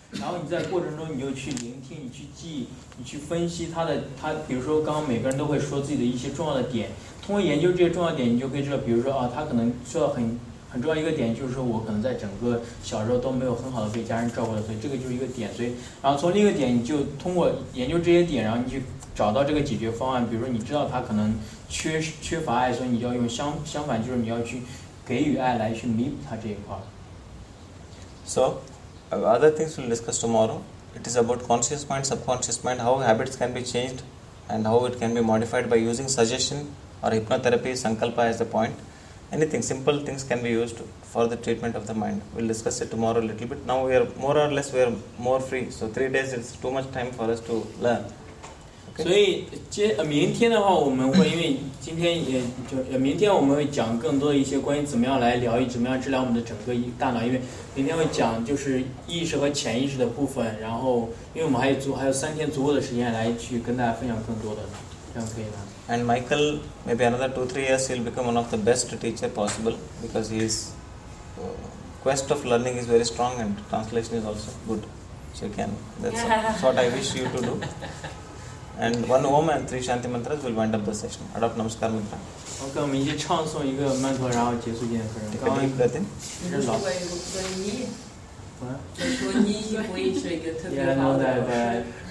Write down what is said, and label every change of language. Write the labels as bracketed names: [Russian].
[Chinese] 然后你在过程中你就去聆听，你去记忆，你去分析他比如说刚刚每个人都会说自己的一些重要的点，通过研究这些重要点，你就可以知道，比如说啊，他可能说到很重要一个点，就是说我可能在整个小时候都没有很好的被家人照顾的，所以这个就是一个点。所以，然后从另一个点，你就通过研究这些点，然后你去找到这个解决方案。比如说你知道他可能缺乏爱，所以你就要用相反，就是你要去给予爱来去弥补他这一块。 [English] So, other things we'll discuss tomorrow. It is about conscious mind, subconscious mind, how habits can be changed and how it can be modified by using suggestion or hypnotherapy, sankalpa as the point. Anything, simple things can be used for the treatment of the mind. We'll discuss it tomorrow a little bit. Now we are more free. So 3 days is too much time for us to learn. [Chinese] 所以明天的话，我们会因为今天明天我们会讲更多的一些关于怎么样来疗愈、怎么样治疗我们的整个大脑。因为明天会讲就是意识和潜意识的部分，然后因为我们还有3天足够的时间来去跟大家分享更多的，这样可以吗？ [English] And Michael, maybe another 2-3 years, he'll become one of the best teacher possible because his quest of learning is very strong and translation is also good. So that's what I wish you to do. And 1 Om and 3 Shanti mantras will wind up the session. Adopt Namaskar Mudra. [Chinese] 我跟我们一起唱诵一个曼陀，然后结束今天的课程。 [English] Take a deep breath in. [Chinese] 如果你不会是一个特别好的老师。